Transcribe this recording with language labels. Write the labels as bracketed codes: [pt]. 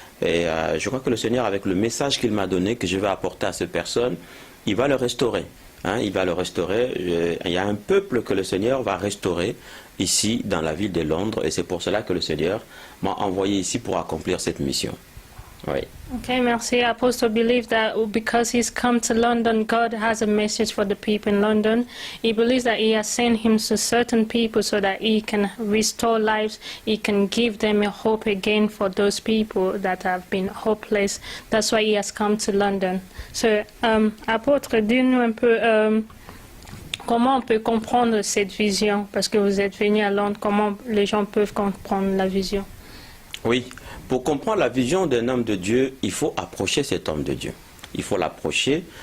[fr] Et je crois que le Seigneur, avec le message qu'il m'a donné, que je vais apporter à ces personnes, il va le restaurer. Hein, il va le restaurer. Il y a un peuple que le Seigneur va restaurer ici dans la ville de Londres. Et c'est pour cela que le Seigneur m'a envoyé ici pour accomplir cette mission. Oui. Okay, merci. [en] Apostle believes that because he's come to London, God has a message for the people in London. He believes that he has sent him to certain people so that he can restore lives. He can give them a hope again for those people that have been hopeless. That's why he has come to London. [fr] So, apôtre, dis-nous un peu comment on peut comprendre cette vision, parce que vous êtes venu à Londres, comment les gens peuvent comprendre la vision? Oui, pour comprendre la vision d'un homme de Dieu, il faut approcher cet homme de Dieu. Il faut l'approcher.